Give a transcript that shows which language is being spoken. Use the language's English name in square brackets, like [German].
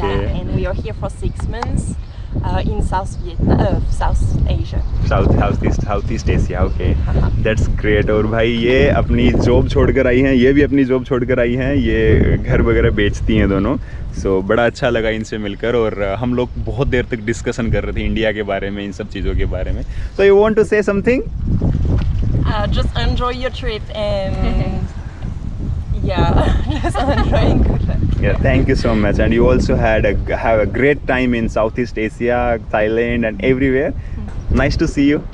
[English] Yeah, and we are here for 6 months in South Vietnam, South Asia. Southeast Asia, okay. That's great। [Hindi] और भाई ये अपनी job छोड़कर आई हैं, ये भी अपनी जॉब छोड़कर आई हैं, ये घर वगैरह बेचती हैं दोनों। सो बड़ा अच्छा लगा इनसे मिलकर, और हम लोग बहुत देर तक डिस्कशन कर रहे थे इंडिया के बारे में, इन सब चीज़ों के बारे में। [English] So you want to say something? Just enjoy your trip and yeah, just enjoying. Good luck. Yeah, thank you so much. And you also have a great time in Southeast Asia, Thailand, and everywhere. Nice to see you.